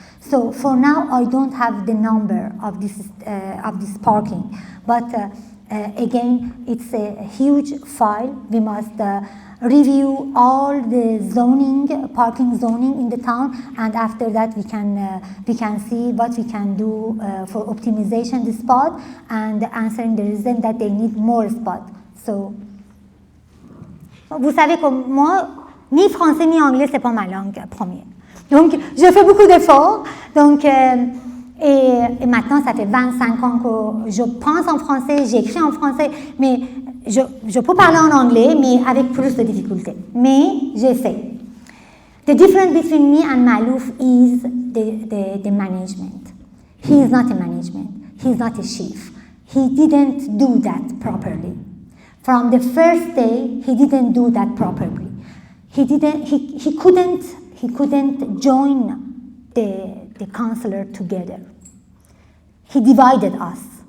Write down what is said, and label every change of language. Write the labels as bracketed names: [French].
[English] So for now, I don't have the number of this parking, but again, it's a huge file. We must review all the parking zoning in the town, and after that we can see what we can do for optimization the spot and answering the reason that they need more spot. [French] So, vous savez comme moi, ni français ni anglais c'est pas ma langue première. Donc, je fais beaucoup d'efforts. Donc, et maintenant, ça fait 25 ans que je pense en français, j'écris en français, mais je peux parler en anglais, mais avec plus de difficultés. Mais j'essaie. [English] The difference between me and Malouf is the management. He is not a management. He is not a chief. He didn't do that properly. From the first day, he didn't do that properly. He couldn't join the councillor together. He divided us.